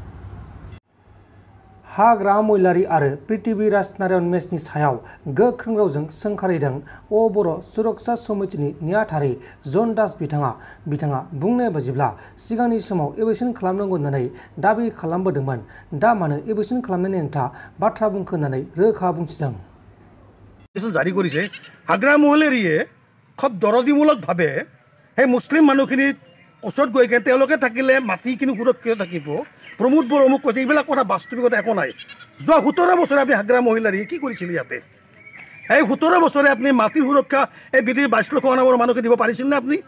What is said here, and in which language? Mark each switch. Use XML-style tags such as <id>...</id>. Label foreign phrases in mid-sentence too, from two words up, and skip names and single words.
<brx>हाग्रा महिलारि आरो पृथ्वीराज नारायण मेचनि सायाव गोख्रों रावजों सोंखारिदों बर' सुरक्षा समितिनि नेहाथारि जन दास बिथाङा बुंनाय बायदिब्ला सिगांनि समाव एबेक्सन खालामनांगौ होननानै दाबि खालामबोदोंमोन। दा मानो एबेक्सन खालामनायनि हेंथा बाथ्रा बुंखो होननानै रोखा बुंथिदों।</brx> <as>জাৰি কৰিছে হাগ্ৰা মহিলাৰীয়ে খুব দৰদীমূলকভাৱে সেই মুছলিম মানুহখিনিৰ ওচৰত গৈ কিনে তেওঁলোকে থাকিলে মাটিখিনি সুৰক্ষিত থাকিব, প্ৰমোদ বড়ো অমুক কৈছে, এইবিলাক কথা বাস্তৱিকতা একো নাই। যোৱা 17 বছৰে আপুনি হাগ্ৰা মহিলাৰীয়ে কি কৰিছিল ইয়াতে? এই 17 বছৰে আপুনি মাটিৰ সুৰক্ষা এই বিদেশী 22 লক্ষ অনাবৰ মানুহকে দিব পাৰিছিল নে আপুনি?</as>